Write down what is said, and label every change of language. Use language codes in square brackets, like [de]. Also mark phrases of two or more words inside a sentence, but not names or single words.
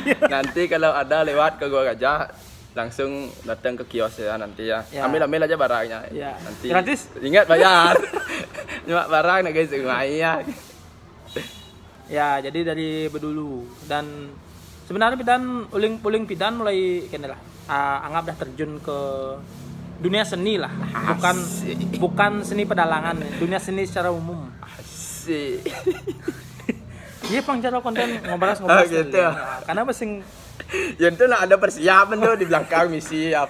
[id] Ya, nanti kalau ada lewat ke Gua Gajah langsung datang ke kios ya nanti ya. Ambil aja barangnya. Ya. Nanti Gratis. Ingat bayar. Cuma barang nih guys, ya. Ya, jadi dari Bedulu, dan sebenarnya [ban] pidan uling pidan mulai kene [id] lah. Anggap dah terjun ke dunia seni lah. Bukan seni pedalangan, dunia seni secara umum. Asik. Iya, [ban] pang cara konten [id] ngobrol gitu. Karena masing ya itu lah, ada persiapan tuh di belakang misi apa